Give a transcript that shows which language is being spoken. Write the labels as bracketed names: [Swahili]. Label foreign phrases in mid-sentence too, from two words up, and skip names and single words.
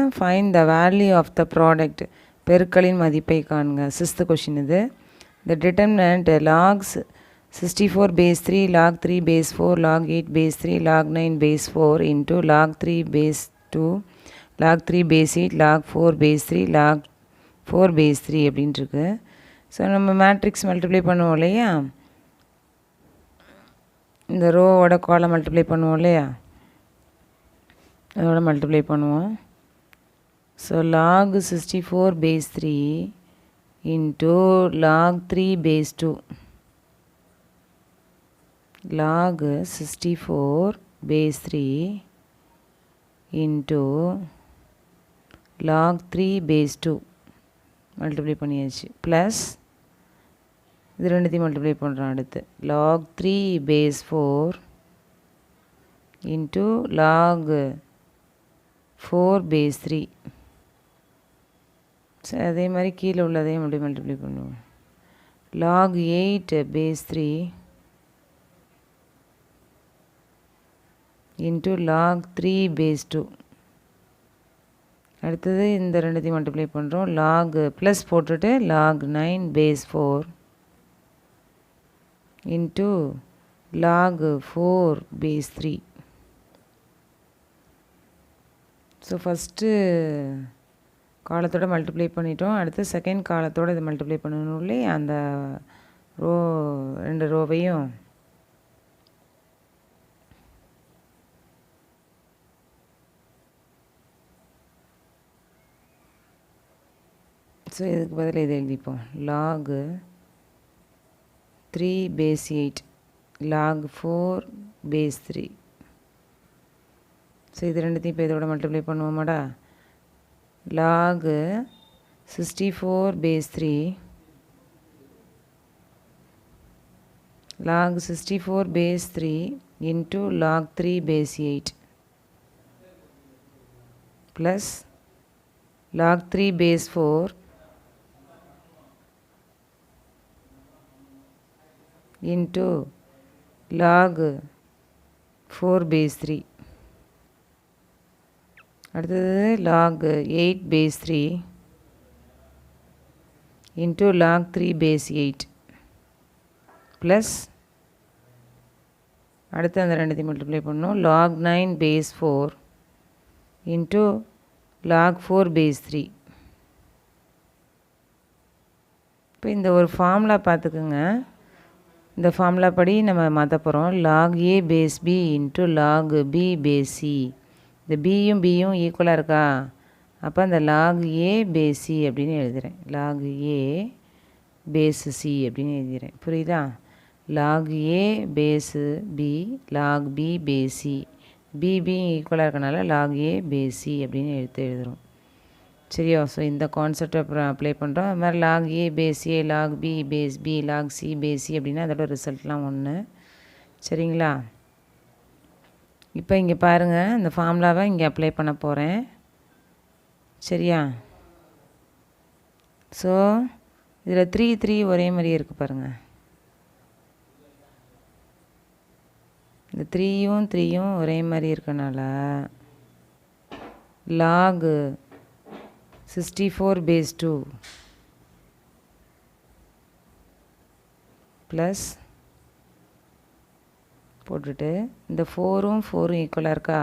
[English] find the value of the product. [Tamil] பெருக்களின் மதிப்பை காணுங்க. [English] 6th கொஷின் இது. the determinant logs 64 base 3 log 3 base 4 log 8 base 3 log 9 base 4 into log 3 base 2 log 3 base 8 log 4 base 3 log 4 base 3 அப்படின்ட்டுருக்கு. [Tamil] ஸோ நம்ம [English] matrix multiply [Tamil] பண்ணுவோம் இல்லையா, இந்த ரோவோட காலம் மல்டிப்ளை பண்ணுவோம் இல்லையா, அதோட மல்டிப்ளை பண்ணுவோம். [English] ஸோ log 64 base 3 into log 3 base 2 log 64 base 3 into log 3 base 2 மல்டிப்ளை பண்ணியாச்சு. [Tamil] ப்ளஸ் இது ரெண்டுத்தையும் மல்டிப்ளை பண்ணுறோம். [English] அடுத்து log 3 base 4 into log 4 base 3. [Tamil] சரி, அதே மாதிரி கீழே உள்ளதையும் அப்படி மல்டிப்ளை பண்ணுவோம். [English] log 8 base 3 into log 3 base 2. [Tamil] அடுத்தது இந்த ரெண்டுத்தையும் மல்டிப்ளை பண்ணுறோம். [English] log ப்ளஸ் போட்டுட்டு log 9 base 4 into log 4 base 3. so first [Tamil] காலத்தோடு மல்டிப்ளை பண்ணிட்டோம். அடுத்து செகண்ட் காலத்தோடு இதை மல்டிப்ளை பண்ணணும் இல்லையா, அந்த ரோ ரெண்டு ரோவையும். ஸோ இதுக்கு பதில் இதை எழுதிப்போம். [English] log 3 base 8 log 4 base 3. [Tamil] ஸோ இது ரெண்டுத்தையும் இப்போ இதோட மல்டிப்ளை பண்ணுவோமாடா. [English] log 64 base 3 log 64 base 3 into log 3 base 8. ப்ளஸ் log 3 base 4 into log 4 base 3 அடுத்தது log 8 base 3 into log 3 base 8 ப்ளஸ் [Tamil] அடுத்து அந்த ரெண்டுத்தையும் மல்டிப்ளை பண்ணணும் [English] log 9 base 4 into log 4 base 3. [Tamil] இப்போ இந்த ஒரு ஃபார்முலா பார்த்துக்குங்க. இந்த ஃபார்முலா படி நம்ம மாற்ற போகிறோம். [English] log a base b into log b base c. [Tamil] இந்த பியும் பியும் ஈக்குவலாக இருக்கா? அப்போ அந்த [English] log a base c [Tamil] அப்படின்னு எழுதுகிறேன். [English] log a base c [Tamil] அப்படின்னு எழுதுகிறேன். புரியுதா? [English] log a base b log b base c. b [Tamil] ஈக்குவலாக இருக்கனால [English] log a base c [Tamil] அப்படின்னு எழுதுகிறோம். சரியா? ஸோ இந்த கான்செப்டை அப்புறம் அப்ளை பண்ணுறோம். அது மாதிரி [English] log a base a log b base b log c base c [Tamil] அப்படின்னா அதோட ரிசல்ட்லாம் ஒன்று. சரிங்களா? இப்போ இங்கே பாருங்கள், இந்த ஃபார்முலாவை இங்கே அப்ளை பண்ண போகிறேன். சரியா? ஸோ இதில் 3 ஒரே மாதிரியே இருக்குது பாருங்கள். இந்த 3யும் ஒரே மாதிரி இருக்கனால [English] log 64 base 2 plus [Tamil] போட்டுட்டு இந்த 4ம் ஈக்குவலாக இருக்கா?